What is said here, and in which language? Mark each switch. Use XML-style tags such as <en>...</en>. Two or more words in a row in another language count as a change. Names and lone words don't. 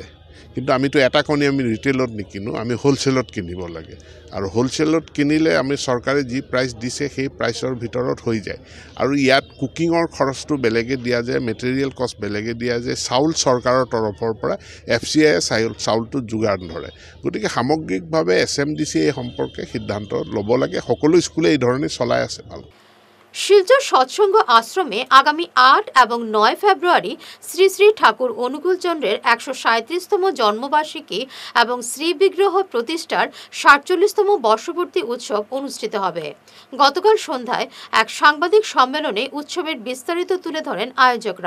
<as>কিন্তু আমিতো এটা কণী আমি ৰিটেইলত নিকিনো, আমি হোলচেলত কিনিব লাগে আৰু হোলচেলত কিনিলে আমি চৰকাৰে যি প্ৰাইচ দিছে সেই প্ৰাইচৰ ভিতৰত হৈ যায়। আৰু ইয়াত কুকিঙৰ খৰচটো বেলেগে দিয়া যায়, মেটেৰিয়েল কষ্ট বেলেগে দিয়া যায়, চাউল চৰকাৰৰ তৰফৰ পৰা FCI চাউলটো যোগান ধৰে। গতিকে সামগ্ৰিকভাৱে SMDC এই সম্পৰ্কে সিদ্ধান্ত ল'ব লাগে। সকলো স্কুলে এই ধৰণে চলাই আছে ভাল।</as> <bn>শিলচর সৎসঙ্গ আশ্রমে আগামী 8 এবং 9 ফেব্রুয়ারি শ্রী শ্রী ঠাকুর অনুকূলচন্দ্রের 137তম জন্মবার্ষিকী এবং শ্রী বিগ্রহ প্রতিষ্ঠার 47তম বর্ষপূর্তি উৎসব অনুষ্ঠিত হবে। গতকাল সন্ধ্যায় এক সাংবাদিক সম্মেলনে উৎসবের বিস্তারিত তুলে ধরেন আয়োজকরা।</bn>